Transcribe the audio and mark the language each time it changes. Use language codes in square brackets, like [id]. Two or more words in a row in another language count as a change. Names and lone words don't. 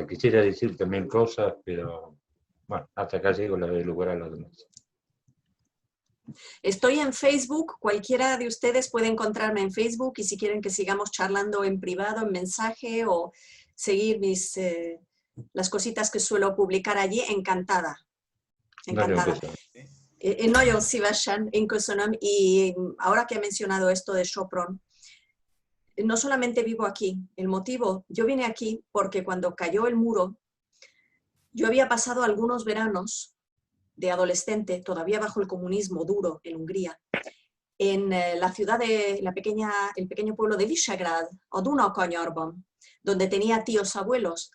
[es] Quisiera decirte 1000 cosas, pero bueno, hasta acá llego, le doy lugar a los demás. Estoy en Facebook, cualquiera de ustedes puede encontrarme en Facebook y si quieren que sigamos charlando en privado, en mensaje o seguir las cositas que suelo publicar allí, encantada. Encantada. [hu] Nagyon szívesen, én köszönöm, [es] y ahora que he mencionado esto de Sopron, no solamente vivo aquí, el motivo, yo vine aquí porque cuando cayó el muro, yo había pasado algunos veranos de adolescente, todavía bajo el comunismo duro en Hungría, en la ciudad de el pequeño pueblo de Visegrad, o Dunakanyarban, donde tenía tíos abuelos.